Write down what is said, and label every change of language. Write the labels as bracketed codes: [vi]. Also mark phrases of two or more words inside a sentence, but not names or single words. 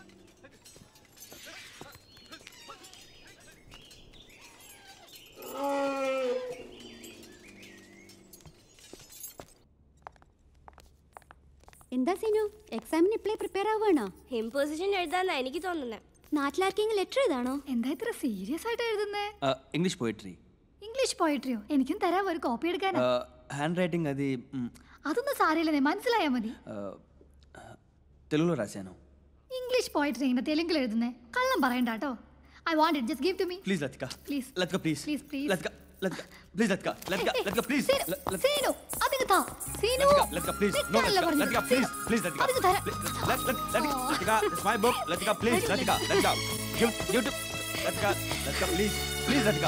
[ml] എന്താ സീനു, എക്സാമിന് ഇപ്പോഴേ പ്രിപ്പയർ ആവുകയാണോ? ഇമ്പോസിഷൻ എഴുതാന്നാ എനിക്ക് തോന്നുന്നത്. നാട്ടിലാർക്കെങ്കിലും ലെറ്റർ എഴുതാണോ? എന്താ ഇത്ര സീരിയസ് ആയിട്ട് എഴുതുന്നേ? [en] English poetry. [ml] ഇംഗ്ലീഷ് പോയിട്രിയോ? എനിക്കും തരാം ഒരു കോപ്പി എടുക്കാനാ. [en] hand writing [te] అది [ml] അതൊന്നും സാരമില്ലെന്നേ, മനസ്സിലായാ മതി. [te] తెలుగులో రాశాను. [en] English poetry [ml] ഇങ്ങനെ തെലുങ്കിൽ എഴുതുന്നേ? കള്ളം പറയണ്ട കേട്ടോ. [en] I want it, just give to me. Please Latika. Please. Latika, please. Please, please. Latika, Latika. Please Latika. Latika, Latika, please. [ml] സീനു, അതിങ്ങ് താ. സീനു. [en] Latika, please. No, Latika, please. Please Latika. [ml] അതിങ്ങ് തരാം. [en] Latika, it's my book. Latika, please. Latika, Latika. Give to Latika. Latika, please. Please Latika.